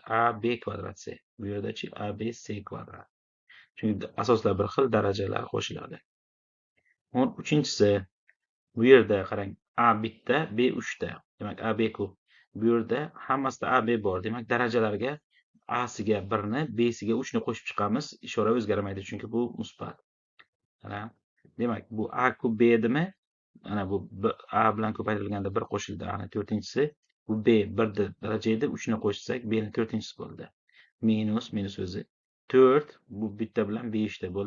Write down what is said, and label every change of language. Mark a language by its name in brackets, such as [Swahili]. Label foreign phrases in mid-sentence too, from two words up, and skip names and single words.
[Uzbek] A B kvadrat C. Bu yerda-chi A B C kvadrat. Chunki asoslar bir xil, darajalar qo'shiladi. 13-inchisi bu yerda qarang, A bitta, B 3 ta. Demak, A B kub. Bu yerda hammasida A B bor. Demak, darajalarga A siga 1 ni, B siga 3 ni qo'shib chiqamiz. Ishora o'zgarmaydi, chunki bu musbat. Ana, demak, bu A kub B edimi? Ana bu A bilan ko'paytirilganda 1 qo'shildi. Ana 4-inchisi. Bu B 1 daraja edi, 3 ni qo'shsak B ni 4-inchisi bo'ldi. Minus o'zi 4, bu bitta bilan 5 ta bo'ldi.